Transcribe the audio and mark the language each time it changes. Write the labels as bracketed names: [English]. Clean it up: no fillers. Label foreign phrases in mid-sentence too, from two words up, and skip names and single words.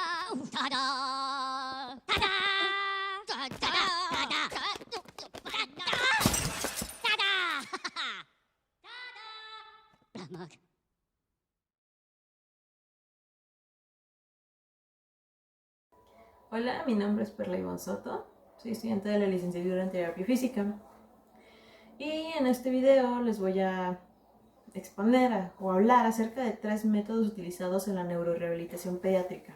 [Spanish] Ta-da! Ta-da! Ta-da! Ta-da! Ta-da! Ta-da! Hola, mi nombre es Perla Ivonne Soto, soy estudiante de la licenciatura en Terapia Física y en este video les voy a exponer o hablar acerca de 3 métodos utilizados en la neurorehabilitación pediátrica.